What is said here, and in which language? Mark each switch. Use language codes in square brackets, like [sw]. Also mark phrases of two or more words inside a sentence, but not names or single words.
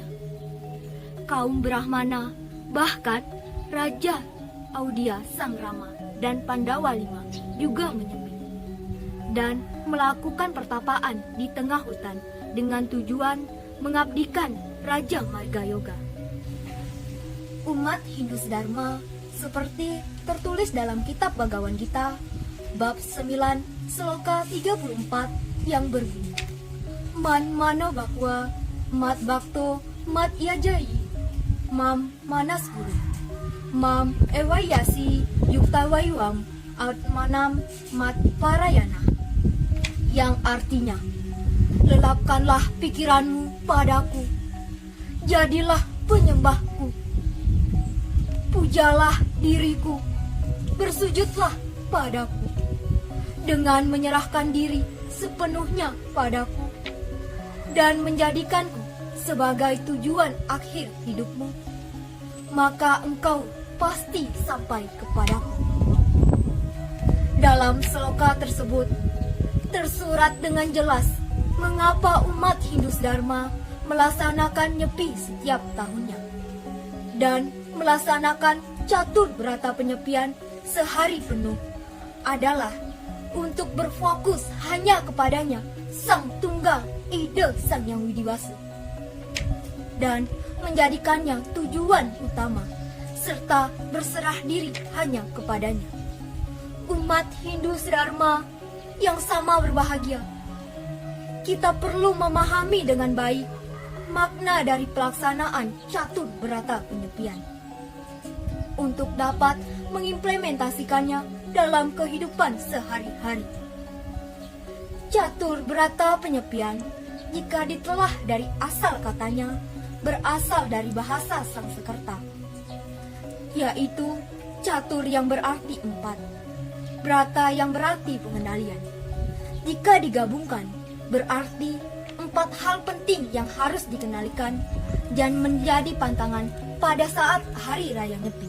[id] Kaum Brahmana, bahkan Raja Audia Sang Rama dan Pandawa V juga menyepi dan melakukan pertapaan di tengah hutan dengan tujuan mengabdikan Raja Marga Yoga. Umat Hindu sedharma seperti tertulis dalam kitab Bhagavad Gita bab 9 sloka 34 yang berbunyi, [sa] Man mano bakwa mat bakto mat yajai mam manas guru mam ewayasi yuktawayuam atmanam mat parayana, [id] yang artinya, lelapkanlah pikiranmu padaku, jadilah penyembahku, pujalah diriku, bersujudlah padaku, dengan menyerahkan diri sepenuhnya padaku, dan menjadikanku sebagai tujuan akhir hidupmu, maka engkau pasti sampai kepadaku. Dalam sloka tersebut, tersurat dengan jelas mengapa umat Hindu sedharma melaksanakan nyepi setiap tahunnya dan melaksanakan catur berata penyepian sehari penuh adalah untuk berfokus hanya kepadanya Sang Tunggal Ida Sang Hyang Widi Wastu dan menjadikannya tujuan utama serta berserah diri hanya kepadanya. Umat Hindu sedharma yang sama berbahagia, kita perlu memahami dengan baik makna dari pelaksanaan catur berata penyepian untuk dapat mengimplementasikannya dalam kehidupan sehari-hari. Catur berata penyepian, jika ditelah dari asal katanya, berasal dari bahasa Sanskerta, yaitu catur yang berarti 4, berata yang berarti pengendalian. Jika digabungkan, berarti 4 hal penting yang harus dikendalikan dan menjadi pantangan pada saat Hari Raya Nyepi.